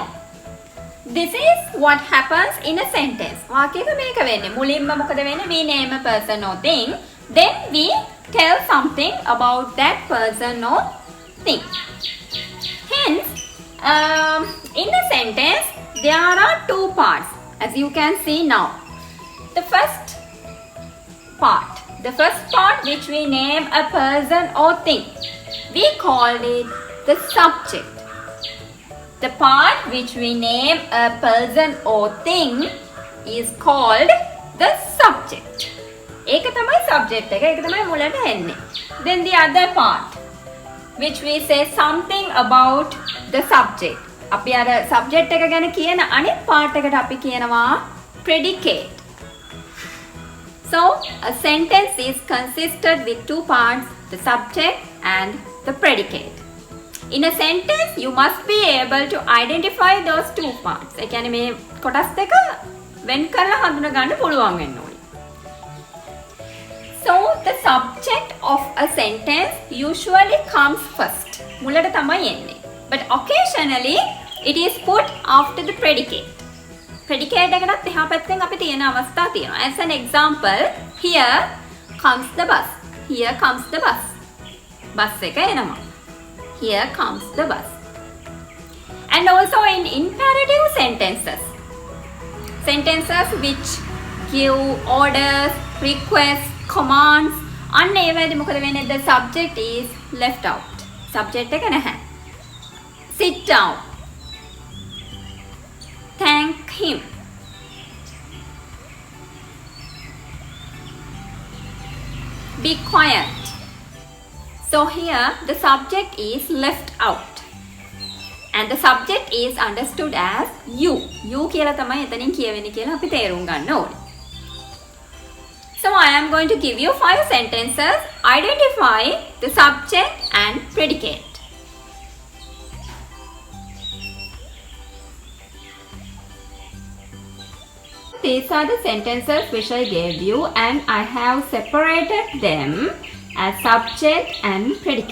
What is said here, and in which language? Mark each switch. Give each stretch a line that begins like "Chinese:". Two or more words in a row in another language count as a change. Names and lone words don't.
English: This is what happens in a sentence.
Sinhala: වාක්‍යයක මේක වෙන්නේ. මුලින්ම මොකද වෙන්නේ?
English: We name a person or thing. Then we tell something about that person or thing. Hence, in a sentence, there are two parts, as you can see now. The first part which we name a person or thing, we call it the subject. The part which we name a person or thing is called the subject.
Sinhala: ඒක තමයි subject එක. ඒක තමයි මුලට එන්නේ.
English: Then the other part which we say something about the subject.
Sinhala: අපි අර subject එක ගැන කියන අනිත් part එකට අපි කියනවා predicate.
English: So, a sentence is consisted with two parts, the subject and the predicate. In a sentence, you must be able to identify those two parts.
Sinhala: ඒ කියන්නේ මේ කොටස් දෙක වෙන් කරලා හඳුනා ගන්න පුළුවන් වෙන්න ඕනේ.
English: So, the subject of a sentence usually comes first.
Sinhala: මුලට තමයි එන්නේ.
English: But occasionally, it is put after the predicate.
Sinhala: Predicate එකකට එහා පැත්තෙන් අපි තියෙන අවස්ථා තියෙනවා.
English: As an example, here comes the bus. Here comes the bus.
Sinhala: Bus එක එනවා.
English: Here comes the bus. And also in imperative sentences. Sentences which give orders, requests, commands.
Sinhala: අන්න ඒ වෙලාවේදී මොකද වෙන්නේ?
English: The subject is left out.
Sinhala: Subject එක නැහැ.
English: Sit down. Thank him. Be quiet. So here the subject is left out. And the subject is understood as you.
Sinhala: You කියලා තමයි එතනින් කියවෙන්නේ කියලා අපි තේරුම් ගන්න ඕනේ.
English: So I am going to give you 5 sentences. Identify the subject and predicate. These are the sentences which I gave you, and I have separated them as subject and predicate.